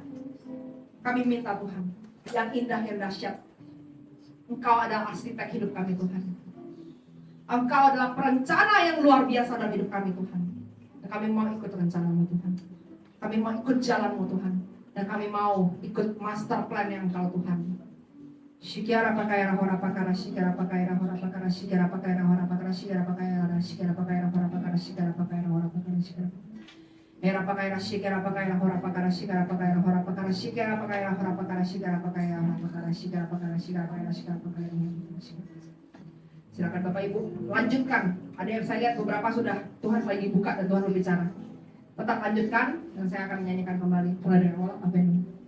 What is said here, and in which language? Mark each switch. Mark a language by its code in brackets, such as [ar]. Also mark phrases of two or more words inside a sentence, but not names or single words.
[id] Kami minta Tuhan, yang indah, yang dahsyat. Engkau adalah arsitek hidup kami Tuhan. Engkau adalah perencana yang luar biasa dalam hidup kami Tuhan. Dan kami mau ikut rencana-Mu Tuhan. Kami mau ikut jalan-Mu Tuhan. Dan kami mau ikut [en] master plan [id] yang Engkau Tuhan. Shikara pakayara hora pakara shikara pakayara hora pakara shikara pakayara hora pakara shikara pakayara shikara pakayara hora pakara shikara pakayara hora pakara shikara Era pakayara shikara pakayara hora pakara shikara pakayara hora pakara shikara pakayara hora pakara shikara pakayara hora pakara shikara pakayara shikara pakayara shikara pakayara hora shikara. Silakan Bapak Ibu lanjutkan. Ada yang saya lihat beberapa sudah Tuhan lagi buka dan Tuhan berbicara. Tetap lanjutkan dan saya akan menyanyikan kembali mulai dari awal apa ini.